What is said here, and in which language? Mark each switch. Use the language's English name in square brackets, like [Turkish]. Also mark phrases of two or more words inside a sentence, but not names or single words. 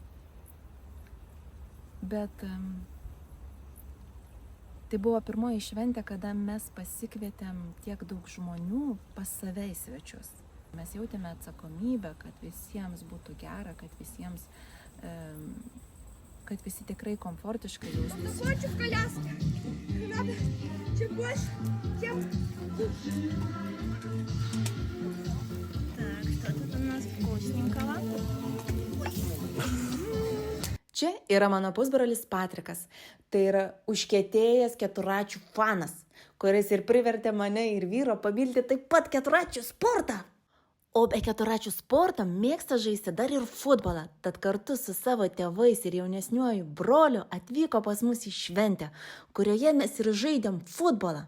[Lithuanian] Bet tai buvo pirmoji šventė, kada mes pasikvietėm tiek daug žmonių pas save į svečius. Mes jautėme atsakomybę, kad visiems būtų gera, kad visi tikrai komfortiškai jaustųsi. [Russian] Хочу в коляске. Надо чуть больше, чем... Так, что тут у нас вкусненького? [Lithuanian] Čia yra mano pusbrolis Patrikas. Tai yra užkietėjęs keturračių fanas, kuris ir privertė mane ir vyro pamilti taip pat keturračių sportą. O be keturračių sporto mėgsta žaisti dar ir futbolą, tad kartu su savo tėvais ir jaunesniuoju broliu atvyko pas mus į šventę, kurioje mes ir žaidėm futbolą.